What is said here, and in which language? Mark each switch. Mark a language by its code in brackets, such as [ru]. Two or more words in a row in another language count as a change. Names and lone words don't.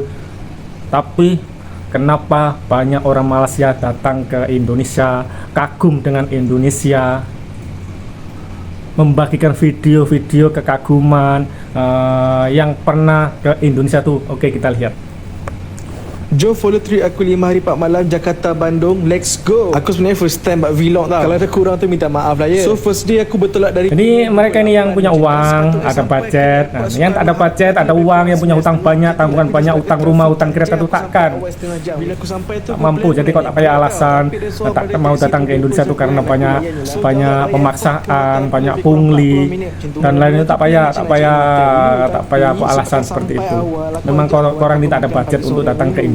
[id] Tapi kenapa banyak orang Malaysia datang ke Indonesia, kagum dengan Indonesia, membagikan video-video kekaguman yang pernah ke Indonesia tuh. Oke, kita lihat. [ms] Jom [en] follow trip [ms] aku 5 hari 4 malam Jakarta Bandung. [en] Let's go. [ms] Aku sebenarnya [en] first time [ms] buat vlog tau. Kalau ada kurang tu minta maaf lah ya. So [en] first day [ms] aku bertolak dari. [id] Jadi mereka ini yang punya uang, ada budget. Nah, yang tak ada budget, ada uang, yang punya utang banyak, tanggungan banyak, utang rumah, [ms] utang kereta tu takkan. Bila aku sampai tu Tak mampu. Jadi kau tak payah alasan tak mau datang ke Indonesia tu karena banyak pemaksaan, banyak pungli dan lain itu tak payah apa alasan seperti itu. Memang korang ini tak ada budget untuk datang ke Indonesia.